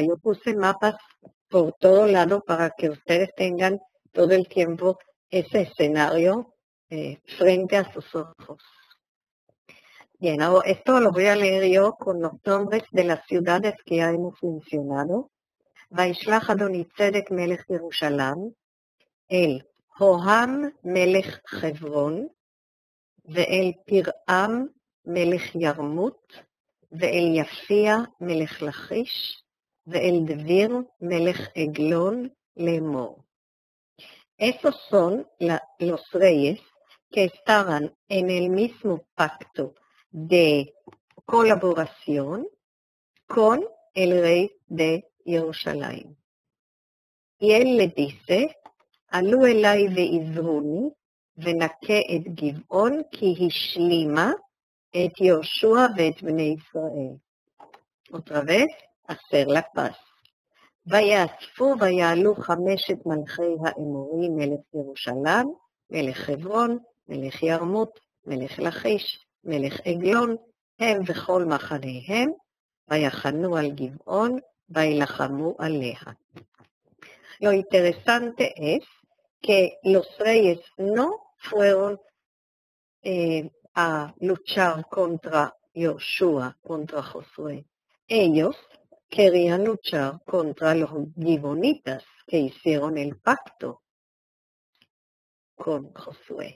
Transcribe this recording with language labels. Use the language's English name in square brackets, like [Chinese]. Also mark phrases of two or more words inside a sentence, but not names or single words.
[Spanish] Yo puse mapas por todo lado para que ustedes tengan todo el tiempo ese escenario frente a sus ojos. Bien, ahora esto lo voy a leer yo con los nombres de las ciudades que ya hemos mencionado. [Hebrew] וישלח אדוני צדק מלך ירושלים אל הוהם מלך חברון ואל פירעם מלך ירמות ואל יפיע מלך לכיש ואל דביר מלך עגלון לאמור. [Spanish] Esos son los reyes que estaban en el mismo pacto de colaboración con el rey de Jerusalén. Y él le dice, [Hebrew] עלו אליי ועזרוני ונקה את גבעון כי השלימה את יהושע ואת בני ישראל. [Spanish] Otra vez, hacer la paz. [Hebrew] ויאספו ויעלו 5 מלכי האמורים מלך ירושלים, מלך חברון, מלך ירמות, מלך לכיש, מלך עגלון, הם וכל מחניהם, ויחנו על גבעון, ויילחמו עליה. [Spanish] Lo interesante es que los reyes no fueron a luchar contra Joshua, contra Josué, ellos querían luchar contra los gibonitas que hicieron el pacto con Josué.